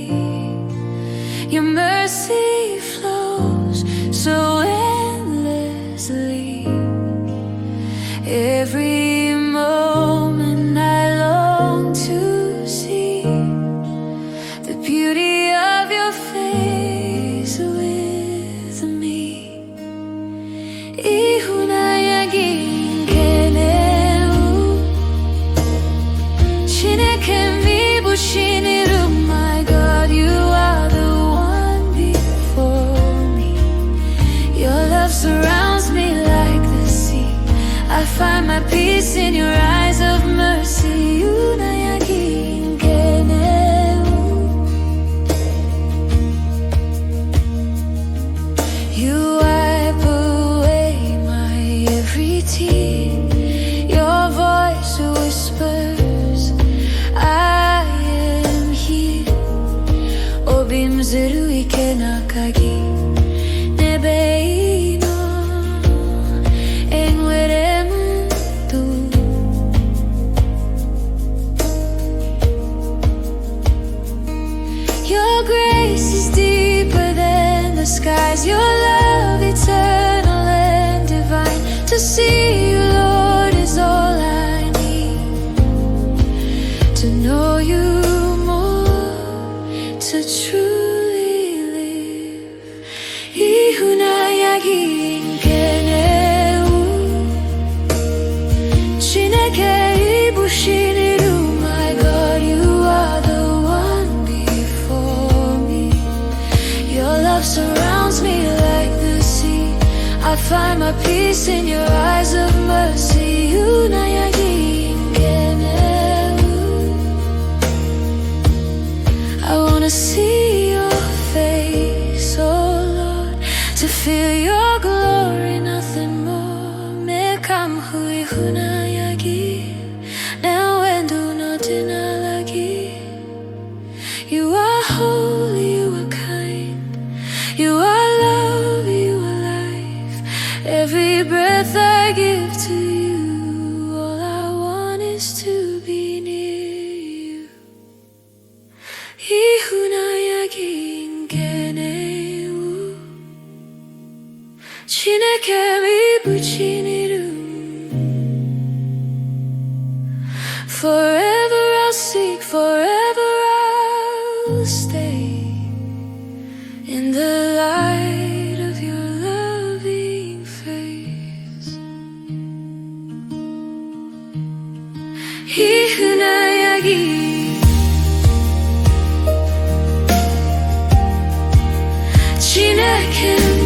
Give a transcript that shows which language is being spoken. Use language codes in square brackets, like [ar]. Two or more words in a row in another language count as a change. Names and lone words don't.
[en] Your mercy flows so endlessly. Every moment I long to see the beauty of your face with me. [ig] Ihu N'anya Gi, na-enwu. Chineke bụ Chiniru, [en] my God, you are the one before me. Your love surrounds me like the sea. I find my peace in your eyes of mercy. Ihu N'anya Gi, na-enwu. You wipe away my every tear. Your voice whispers, I am here. [ig] Obim zuru ike n'aka gị. N'ebe ị nọ, enwere m ndụ. [en] Your grace is deeper than the skies. Your love eternal and divine. To see you, Lord, is all I need. To know you more, to truly live. [ig] Ihu N'anya Gi, na-enwu. Chineke bụ Chiniru, [en] my God, you are the one before me. Your love surrounds me like the sea. I find my peace in your eyes of mercy. [ig] Ihu N'anya Gi, na-enwu. [en] I wanna see your face, oh Lord, to feel your glory, nothing more. [ig] Mekamhu Ihu N'anya Gi, na-enwu n'ọdịnala gị. [en] You are holy, you are kind, you are love, you are life. Every breath I give to you, all I want is to be near you. [ig] Ihu N'anya Gi, na-enwu. Chineke bụ Chiniru. [en] Forever I'll seek, forever I'll stay in the light of your loving face. [ig] Ihu N'anya Gi, Chineke